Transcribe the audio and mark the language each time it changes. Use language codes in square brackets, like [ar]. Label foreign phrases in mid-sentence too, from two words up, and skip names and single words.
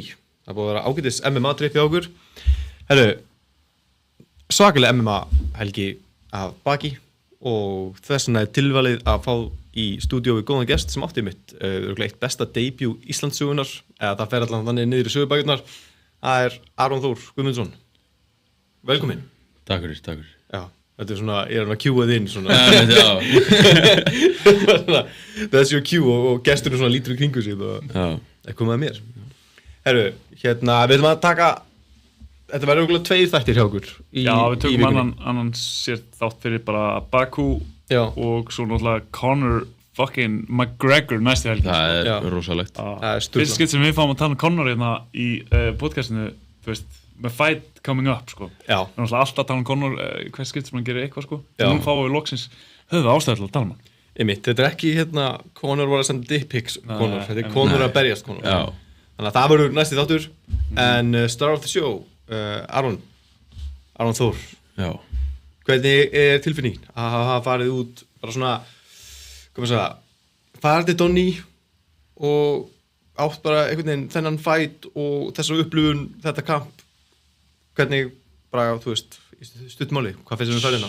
[is] Það búið að vera ágætis MMA-trip hjá okkur. Herru, svakalega MMA-helgi af baki og þess vegna er tilvalið að fá í stúdíó við góðan gest sem átti mitt eitt besta debut Íslandssögunar, eða það fer allan þannig niður í sögubækurnar. Það er Aron Þór Guðmundsson. Velkomin. Takk fyrir. Já, þetta er svona, ég er að queuað inn svona. [en] That's your cue [is] og gesturinn svona lítur í kringu sig og það komið að mér. Herru, hérna, við ætlum að taka, þetta verður okkur 2 þættir hjá okkur í Já, við tökum vikunni. annan sér þátt fyrir bara Bakú og svo náttúrulega Conor fucking McGregor næstu helgi. Það er rosalegt. Það er sturlað. Fyrst skipt sem við fáum að tala Conor hérna í podcastinu, þú veist, með [en] fight coming up, [is] sko. Já. Við erum alltaf að tala Conor hvers skipt sem hann gerir eitthvað, sko. Já. Nú fáum við loksins höfðu ástæðu til að tala hann. Einmitt, þetta er ekki hérna Conor var að senda [en] dick pics [is] Conor, þetta er Conor að berjast Conor. Já. Þannig að það verður næsti þáttur en [en] star of the show, [is] Aron Þór. Já. Hvernig er tilfinningin að hafa farið út bara svona, hvað maður segja, farið til Donny og átt bara einhvern veginn þennan fight og þessa upplifun, þetta kamp, hvernig bara, þú veist, í stuttmáli, hvað finnst þér ferðina?